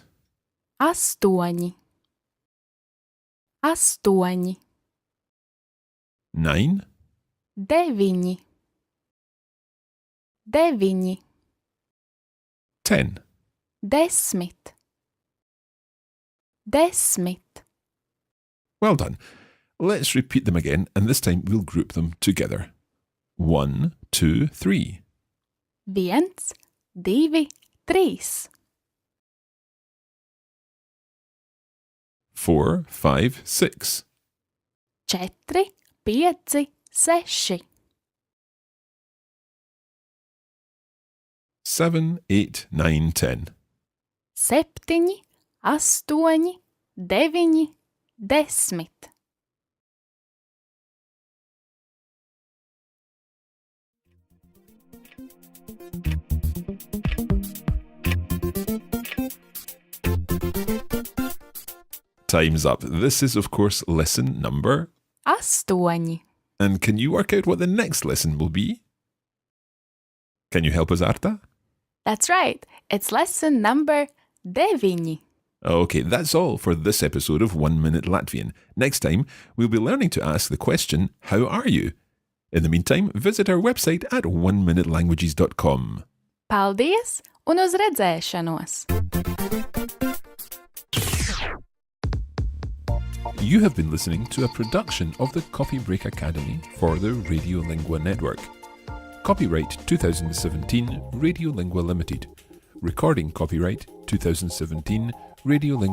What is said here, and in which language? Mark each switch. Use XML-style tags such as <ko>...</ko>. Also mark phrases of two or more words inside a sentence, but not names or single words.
<lv>Astoņi. Astoņi.</lv> <en>9.</en> <lv>Deviņi. Deviņi.</lv> <en>10.</en> <lv>Desmit. Desmit.</lv> <en>Well done. Let's repeat them again, and this time we'll group them together. 1, 2, 3.</en> <lv>Viens, divi, trīs.</lv> <en>4, 5, 6.</en> <lv>Četri, pieci, seši.</lv> <en>7, 8, 9, 10.</en> <lv>Septiņi, astoņi, deviņi, desmit.</lv> <en>Time's up. This is, of course, lesson number.</en> <lv>Astoņi.</lv> <en>And can you work out what the next lesson will be? Can you help us, Arta? That's right. It's lesson number deviņi. Okay, that's all for this episode of 1 Minute Latvian. Next time, we'll be learning to ask the question, how are you? In the meantime, visit our website at oneminute.languages.com.</en> <lv>Paldies un uz redzēšanos!</lv> <en>You have been listening to a production of the Coffee Break Academy for the Radiolingua Network. Copyright 2017 Radiolingua Limited. Recording copyright 2017 Radiolingua Limited.</en>